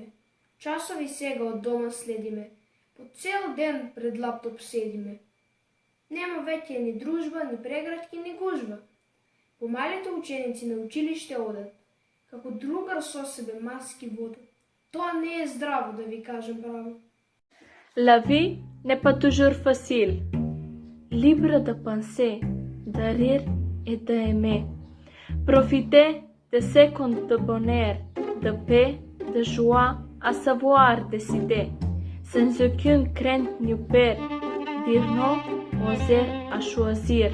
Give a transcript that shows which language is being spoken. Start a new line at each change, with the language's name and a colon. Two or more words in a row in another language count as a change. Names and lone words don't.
Macedonian: Часови сега од дома следиме. По цел ден пред лаптоп седиме. Нема веќе ни дружба, ни прегратки, ни гужба. Помалите ученици на училиште одат, како другар со себе маски водат. Тоа не е здраво, да ви кажам право.
French: La vie n'est pas toujours facile. Libre de penser, de rire et d'aimer. Profitez de secondes de bonheur, de paix, de joie, à savoir décider, sans aucune crainte ni peur, dire non, oser à choisir.